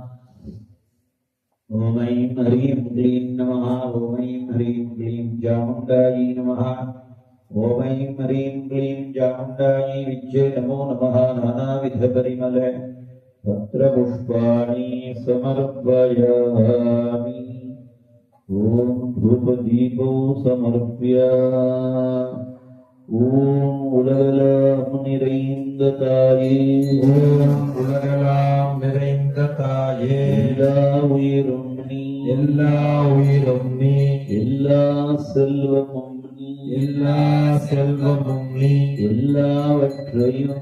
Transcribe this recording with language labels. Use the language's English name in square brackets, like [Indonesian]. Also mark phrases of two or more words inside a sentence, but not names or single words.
[Sanskrit] ॐ ऐं ह्रीं क्लीं नमः ॐ ऐं ह्रीं क्लीं चामुण्डायै नमः ॐ ऐं ह्रीं क्लीं चामुण्डायै विद्ये नमो नमः नानाविधपरिमल पत्रपुष्पाणि समर्पयामि ॐ धूपदीपो समर्प्य ॐ [Tamil] உலகெல்லாம் நிறைந்ததாயே ஓம் உலகெல்லாம் நிறைந்ததாயே எல்லா உயிரும் நீ எல்லா உயிரும் நீ எல்லா செல்வமும் நீ எல்லா செல்வமும் நீ எல்லாவற்றையும்